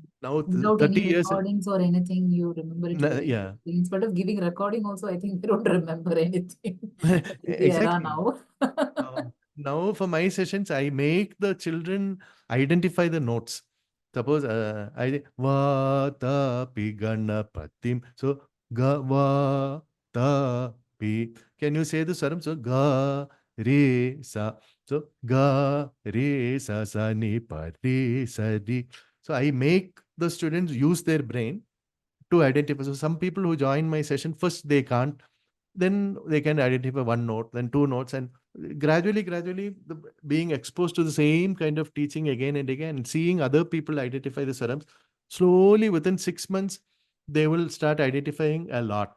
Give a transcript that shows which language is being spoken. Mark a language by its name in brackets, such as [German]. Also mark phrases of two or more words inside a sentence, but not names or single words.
[English] now Without 30 any years, recordings or anything, you remember it very yeah, clearly. Instead of giving recording, also, I think we don't remember anything. That is the era exactly. now. Now for my sessions, I make the children identify the notes. Suppose I [Sanskrit] va ta pi ganapatim. So ga va ta pi. [English] Can you say the swaram? So ga re sa. So ga re sa sa ni pa re sa di. So I make the students use their brain to identify. So some people who join my session first they can't, then they can identify one note, then two notes, and gradually, being exposed to the same kind of teaching again and again, and seeing other people identify the swarams, slowly within 6 months, they will start identifying a lot.